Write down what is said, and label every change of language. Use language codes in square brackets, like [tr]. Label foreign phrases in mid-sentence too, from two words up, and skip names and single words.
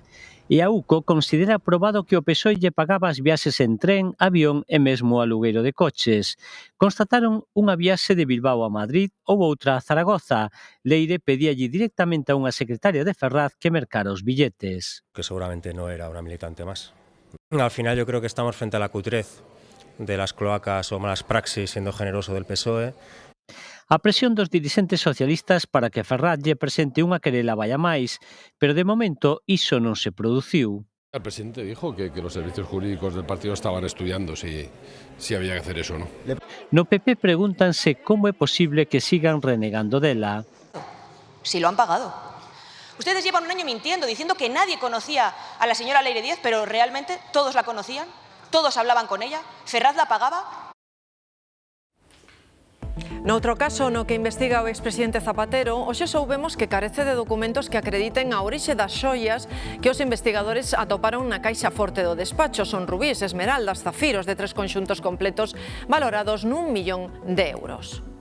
[gl] E a UCO considera aprobado que o PSOE lle pagaba as viaxes en tren, avión e mesmo alugueiro de coches. Constataron unha viaxe de Bilbao a Madrid ou outra a Zaragoza. Leire pedíalle directamente a unha secretaria de Ferraz que mercara os billetes. [es] Que seguramente no era una militante más. Al final yo creo que estamos frente a la cutrez de las cloacas o malas praxis, siendo generoso, del PSOE. [gl] A presión dos dirixentes socialistas para que Ferraz lle presente unha querela vai a máis, pero de momento iso non se produciu. [es] El presidente dijo que los servicios jurídicos del partido estaban estudiando si había que hacer eso o no. [gl] No PP pregúntanse como é posible que sigan renegando dela. [es] Si lo han pagado. Ustedes llevan un año mintiendo, diciendo que nadie conocía a la señora Leire Díez, pero realmente todos la conocían, todos hablaban con ella, Ferraz la pagaba. [gl] Noutro caso no que investiga o expresidente Zapatero, hoxe soubemos que carece de documentos que acrediten a orixe das xoias que os investigadores atoparon na caixa forte do despacho. Son rubíes, esmeraldas, zafiros de 3 conxuntos completos valorados n'1 millón de euros.